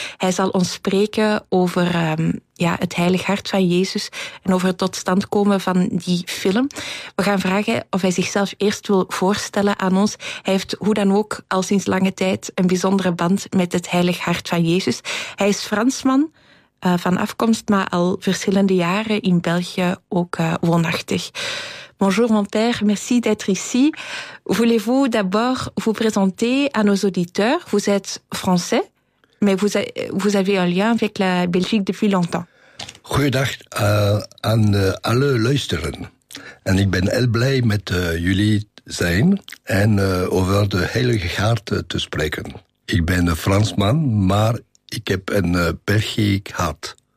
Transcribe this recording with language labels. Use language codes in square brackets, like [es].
[nl] Hij zal ons spreken over het Heilig Hart van Jezus en over het tot stand komen van die film. We gaan vragen of hij zichzelf eerst wil voorstellen aan ons. Hij heeft hoe dan ook al sinds lange tijd een bijzondere band met het Heilig Hart van Jezus. Hij is Fransman van afkomst, maar al verschillende jaren in België ook woonachtig. [fr] Bonjour mon père, merci d'être ici. Voulez-vous d'abord vous présenter à nos auditeurs? Vous êtes français, mais vous avez un lien avec la Belgique depuis longtemps. [nl] Goeiedag aan alle luisteren. En ik ben heel blij met jullie zijn en over de Heilige Hart te spreken. Ik ben een Fransman, maar ik heb een Belgisch hart.